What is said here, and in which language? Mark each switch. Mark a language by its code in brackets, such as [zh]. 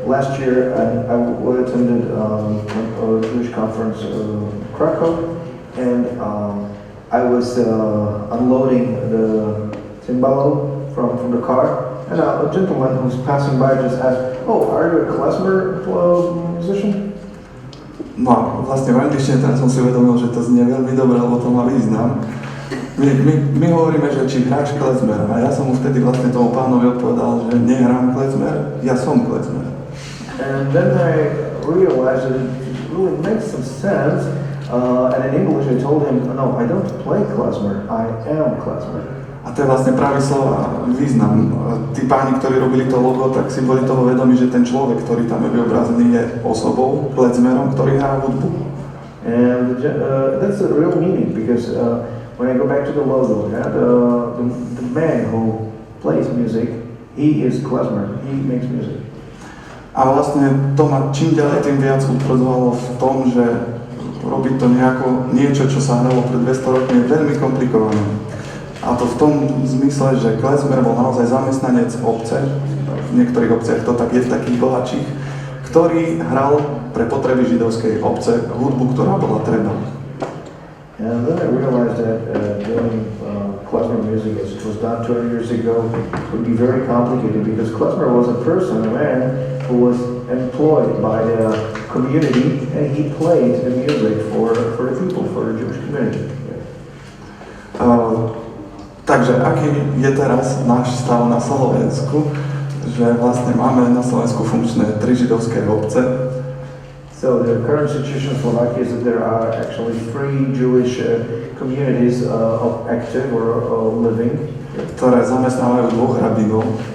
[en] Last year I attended a Jewish conference in Krakow, and I was unloading the cymbalo from the car, and a gentleman who was passing by just asked, "Oh, are you a klezmer musician?" [sk] No a vlastne v angličtine teraz som si uvedomil, že to znie veľmi dobre, lebo to má význam. My hovoríme, že či hráš klezmer, a ja som mu vtedy vlastne tomu pánovi odpovedal, že nehrám klezmer, ja som klezmer. [en] And then I realized that it really makes some sense, and in English I told him, "No, I don't play klezmer, I am klezmer." [sk] A to je vlastne práve slova význam. Tí páni, ktorí robili to logo, tak si boli toho vedomí, že ten človek, ktorý tam je vyobrazený, je osobou, klezmerom, ktorý hrá hudbu. [en] And that's the real meaning, because when I go back to the logo, the man who plays music, he is klezmer, he makes music. [sk] A vlastne to ma čím ďalej tým viac utvrdzovalo v tom, že robiť to niečo, čo sa hralo pred 200 rokmi, je veľmi komplikované. A to v tom zmysle, že klezmer bol naozaj zamestnanec obce, v niektorých obciach to tak je, v takých bohatších, ktorý hral pre potreby židovskej obce hudbu, ktorá bola treba. [en] And then I realized that doing klezmer music, as it was done 20 years ago, would be very complicated because klezmer was a person, a man, who was employed by the community, and he played the music for the people, for the Jewish community. [sk] Takže aký je teraz náš stav na Slovensku, že vlastne máme na Slovensku funkčné 3 židovské obce. [en] So the current situation in Slovakia is that there are actually 3 Jewish communities active or living, [sk] ktoré zamestnávajú 2 rabínov.